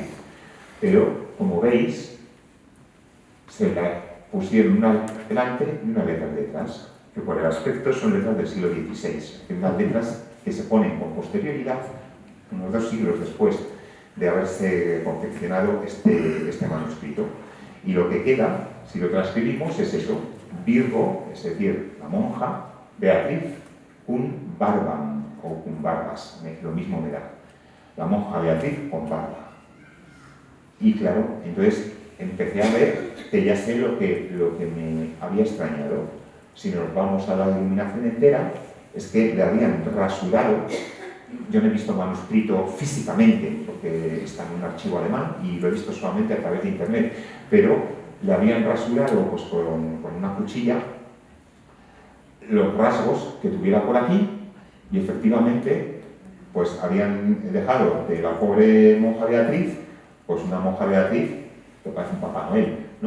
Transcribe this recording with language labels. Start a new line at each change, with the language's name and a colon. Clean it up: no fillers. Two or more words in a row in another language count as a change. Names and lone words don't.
Spanish: Pero, como veis, se la pusieron una delante y una letra detrás, que por el aspecto son letras del siglo XVI, unas letras que se ponen con posterioridad, unos 2 siglos después de haberse confeccionado este manuscrito. Y lo que queda, si lo transcribimos, es eso, Virgo, es decir, la monja, Beatriz,
Latin: cum barbam, o cum barbas,
Spanish: lo mismo me da. La monja Beatriz con barba. Y claro, entonces empecé a ver que ya sé lo que me había extrañado. Si nos vamos a la iluminación entera, es que le habían rasurado. Yo no he visto manuscrito físicamente, porque está en un archivo alemán y lo he visto solamente a través de internet, pero le habían rasurado pues, con una cuchilla los rasgos que tuviera por aquí y efectivamente pues habían dejado de la pobre monja Beatriz, pues una monja Beatriz que parece un Papá Noel, ¿no?